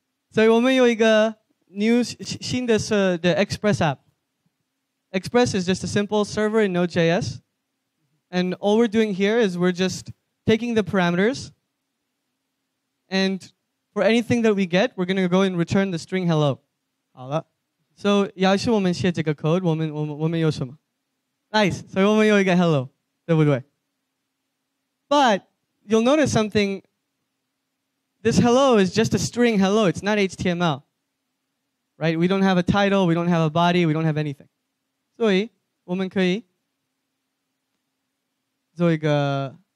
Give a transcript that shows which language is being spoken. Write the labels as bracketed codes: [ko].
[zh] So 我们有一个新的the Express app. [en] Express is just a simple server in Node.js. And all we're doing here is we're just taking the parameters, and for anything that we get, we're going to go and return the string hello. [zh] 好了. So 要是我们写这个 code, 我们有什么? [en] Nice. [zh] So 我们有一个 hello, 对不对? [en] But you'll notice something. This hello is just a string hello. It's not HTML. Right? We don't have a title, we don't have a body, we don't have anything. [zh] 所以我们可以做一个